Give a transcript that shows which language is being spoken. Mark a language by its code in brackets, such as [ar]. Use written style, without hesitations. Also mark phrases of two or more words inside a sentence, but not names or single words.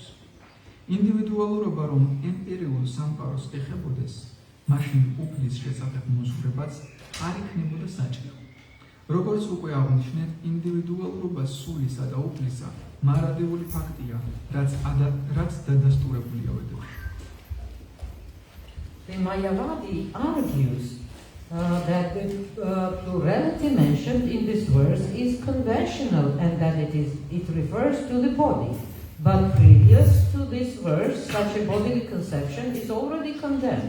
[ka] ინდივიდუალურობა რომ ემპირიულ სამყაროს ეხებოდეს, მაშინ უფლის შესახებ მოსურვებაც არ იქნებოდა საჭირო. როგორც უკვე აღნიშნეთ, ინდივიდუალურობა სულისა და უფლისა მარადიული ფაქტია, რაც დადასტურებულია ვედებში. [en] The Mayavadi argues that the plurality mentioned in this verse is conventional and that it refers to the body. But previous to this verse, such a bodily conception is already condemned.